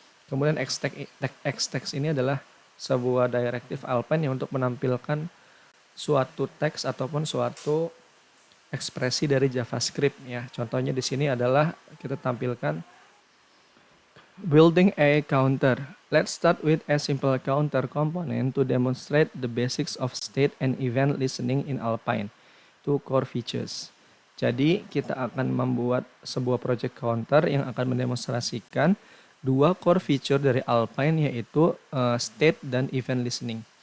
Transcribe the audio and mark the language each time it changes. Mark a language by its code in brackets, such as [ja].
[id] Kemudian Xtext ini adalah sebuah directive Alpine yang untuk menampilkan suatu teks ataupun suatu ekspresi dari JavaScript ya. Contohnya di sini adalah kita tampilkan [en] building a counter. Let's start with a simple counter component to demonstrate the basics of state and event listening in Alpine. Two core features. [id] Jadi kita akan membuat sebuah project counter yang akan mendemonstrasikan dua core feature dari Alpine, yaitu state dan event listening.